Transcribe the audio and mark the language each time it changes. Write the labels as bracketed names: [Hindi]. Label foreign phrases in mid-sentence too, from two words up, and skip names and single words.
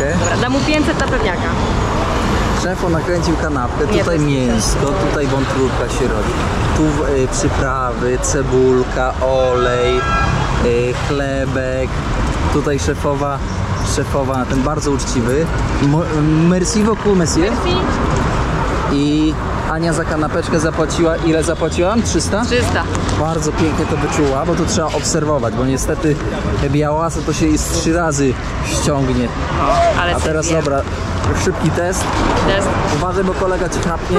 [Polish] Dobra, dam mu 500 na pewniaka. Szefu nakręcił kanapkę, Nie, tutaj to jest mięsko, tutaj wątróbka się robi. Tu przyprawy, cebulka, olej, chlebek. Tutaj szefowa, ten bardzo uczciwy. [French] Merci beaucoup, monsieur. Merci. [Polish] I Ania za kanapeczkę zapłaciła, ile zapłaciłam? 300? 300. Bardzo pięknie to wyczuła, bo to trzeba obserwować, bo niestety białasa to się i z 3 razy ściągnie. Ale A teraz sobie. dobra, szybki test. Test. Uważaj, bo kolega ci chapnie.